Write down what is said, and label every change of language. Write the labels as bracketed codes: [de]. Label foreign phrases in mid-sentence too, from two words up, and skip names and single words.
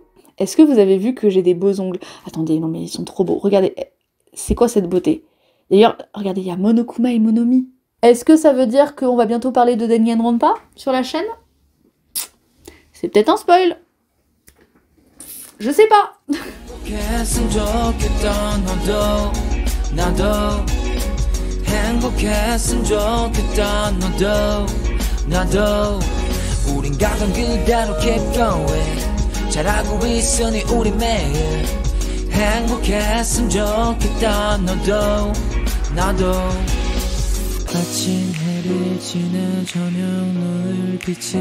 [fr] Est-ce que vous avez vu que j'ai des beaux ongles? Attendez, non mais ils sont trop beaux. Regardez, c'est quoi cette beauté? D'ailleurs, regardez, il y a Monokuma et Monomi. Est-ce que ça veut dire qu'on va bientôt parler de Danganronpa sur la chaîne? C'est peut-être un spoil. Je sais pas. [ko] 행복했으면 좋겠다 나도 우린 가던 그대로 [en] keep going [ko] 잘하고 있으니 우리 매일 행복했으면 좋겠다 나도 아침 해를 지나 저녁 노을 빛이